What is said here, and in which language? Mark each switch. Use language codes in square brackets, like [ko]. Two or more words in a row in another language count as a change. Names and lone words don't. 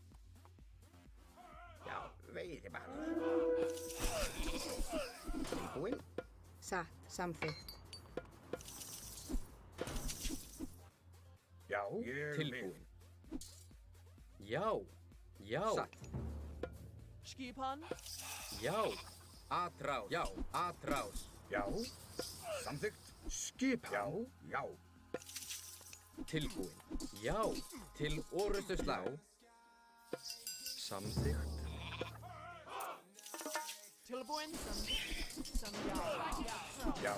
[is] Já. Veiðimaður. Tilbúin. Satt. Samþykkt. Já. Ég vil. Tilbúin. Já. Satt. Skipan. Já. Atrás. Já. Atrás. Já. Samþykkt. Skipan. Já. Tilbúin. Já. Til orrustuslag. Samþykkt. Tilbúin. Some já.